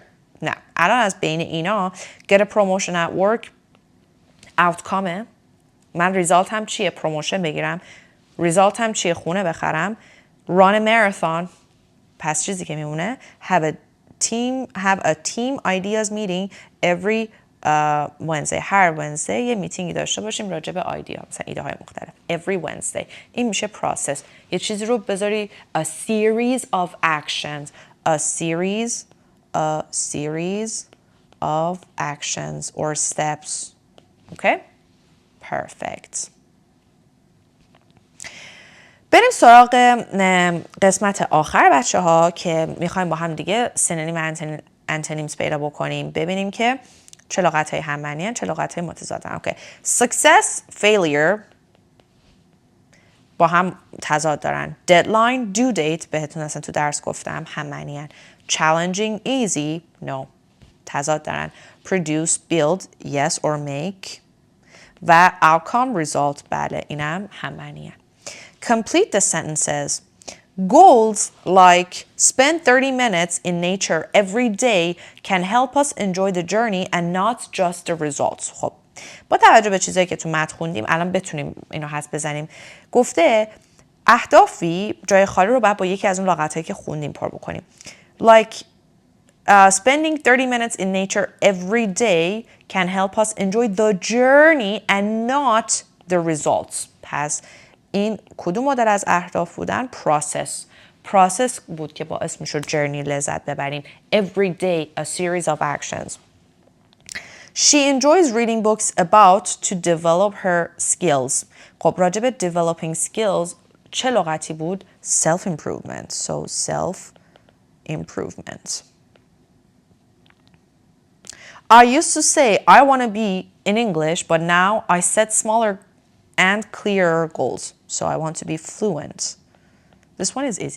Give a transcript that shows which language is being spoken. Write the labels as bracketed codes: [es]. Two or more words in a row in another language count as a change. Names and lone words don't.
[fa] نه الان از بین اینا [en] get a promotion at work outcome [fa] من ریزالت هم چیه؟ پروموشن بگیرم. ریزالت هم چیه؟ خونه بخرم. [en] run a marathon [fa] پس چیزی که میمونه [en] have a team ideas meeting every Wednesday. [fa] هر Wednesday یه میتینگی داشته باشیم راجع به ایده، مثلا ایده های مختلف. [en] every Wednesday [fa] این میشه [en] process. [fa] یه چیزی رو بذاری [en] a series of actions, a series of actions or steps. Okay? Perfect. [fa] بریم سراغ قسمت آخر بچه ها که میخوایم با هم دیگه سینونیم و انتونیمز پیدا بکنیم، ببینیم که چه لغت های هممعنی هن، چه لغت های متضادن. اوکی. [en] Success, failure [fa] با هم تضاد دارن. [en] Deadline, due date [fa] بهتون اصلا تو درس گفتم هممعنی هن. [en] Challenging, easy, no [fa] تضاد دارن. [en] Produce, build, yes or make و outcome, result [fa] بله اینم هممعنی هن. [en] Complete the sentences. Goals like spend 30 minutes in nature every day can help us enjoy the journey and not just the results. [fa] خب با توجه به چیزایی که تو متن خوندیم الان بتونیم اینو حدس بزنیم. گفته اهدافی جای خالی رو باید با یکی از اون لغتایی که خوندیم پر بکنیم. [en] Like spending 30 minutes in nature every day can help us enjoy the journey and not the results. [fa] پس این کدوم مدل از اهداف بودن؟ process بود که باعث میشد journey لذت ببریم. [en] every day a series of actions. She enjoys reading books about to develop her skills. [fa] خب راجع به [en] developing skills [fa] چه لغتی بود؟ [en] self improvement. So self improvement. I used to say I want to be in English, but now I set smaller and clearer goals. So I want to be fluent. This one is easy.